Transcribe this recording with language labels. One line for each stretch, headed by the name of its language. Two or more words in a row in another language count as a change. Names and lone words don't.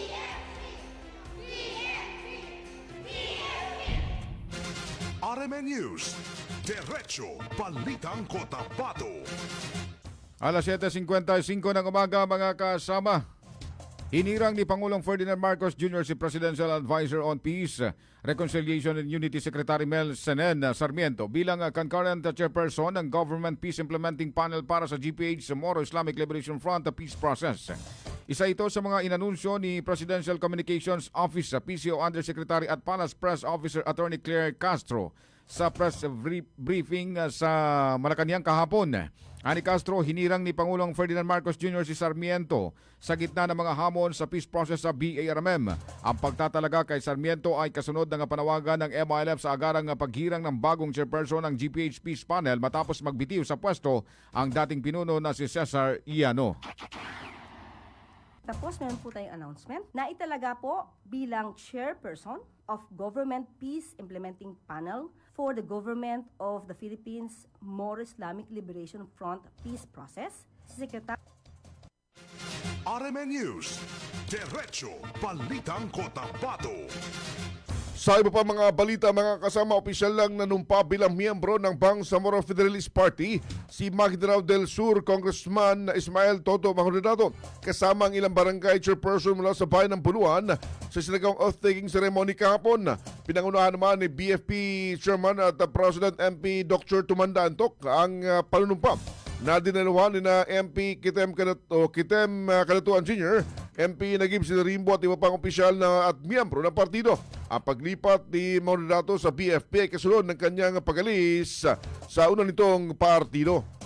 Filipino: RMN News. Diretso Balitang Cotabato. Alas 7:55 ng umaga mga kasama. Hinirang ni Pangulong Ferdinand Marcos Jr. si Presidential Advisor on Peace, Reconciliation and Unity Secretary Mel Senen Sarmiento bilang
English: concurrent chairperson
Filipino: ng Government Peace Implementing Panel para sa GPH Moro Islamic Liberation Front Peace Process. Isa ito sa mga inanunsyo ni Presidential Communications Office PCO Undersecretary at Palace Press Officer Attorney Claire Castro sa press briefing sa Malacanang kahapon. Ani Castro, hinirang ni Pangulong Ferdinand Marcos Jr. si Sarmiento sa gitna ng mga hamon sa peace process sa BARMM. Ang pagtatalaga kay Sarmiento ay kasunod ng panawagan ng MILF sa agarang paghirang ng bagong chairperson ng GPH Peace Panel matapos magbitiw sa pwesto ang dating pinuno na si Cesar Iano. Tapos meron po tayong announcement na italaga po bilang
English: chairperson of Government Peace Implementing Panel for the Government of the Philippines Moro Islamic Liberation Front Peace Process,
Filipino: si Secretary RMN News. Diretso Balitang Cotabato. Sa iba pa mga balita, mga kasama, opisyal lang nanumpa bilang miyembro ng Bangsamoro Federalist Party si Maguindanao del Sur Congressman Ismael Toto Maldonado kasama ang ilang barangay chairperson mula sa bayan ng Buluan sa sinagawang
English: oath-taking ceremony
Filipino: kahapon. Pinangunahan naman ni BFP Chairman at President MP Dr. Tumanda Antok ang panunumpa na dinaluhan ni na MP Kitem Kalatuan Sr., MP Nagib Silarimbo at iba pang opisyal na at miyembro ng partido. Ang paglipat ni Maldonado sa BFP ay kasunod ng kanyang pagalis sa una nitong partido.